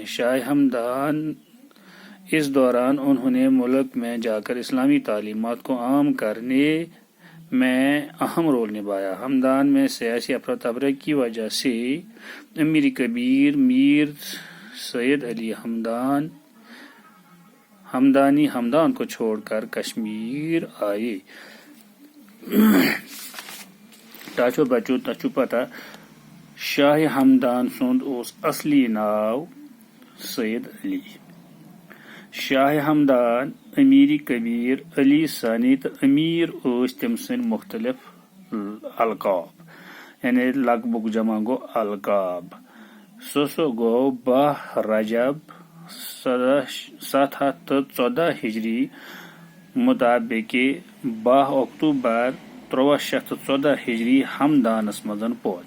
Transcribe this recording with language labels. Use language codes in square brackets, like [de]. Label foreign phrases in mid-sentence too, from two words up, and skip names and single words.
[ur] شاہ ہمدان اس دوران انہوں نے ملک میں جا کر اسلامی تعلیمات کو عام کرنے میں اہم رول نبھایا۔ ہمدان میں سیاسی افراتفری کی وجہ سے امیر کبیر میر سید علی ہمدان کو چھوڑ کر کشمیر آئے۔ ٹاچو بچو تچو [ks] پتہ شاہ ہمدان سند اوس اصلی ناو سید علی۔ شاہ ہمدان، امیر کبیر، علی ثانی تو امیر ٲسۍ تٔمۍ سٕنٛدۍ مختلف القاب، یعنی لقبُک جمع گوٚو القاب۔ سُہ گوٚو 12 رجب 714 ہجری مطابق 12 اکتوبر 1314 ہجری ہمدانس منٛز پٲدٕ۔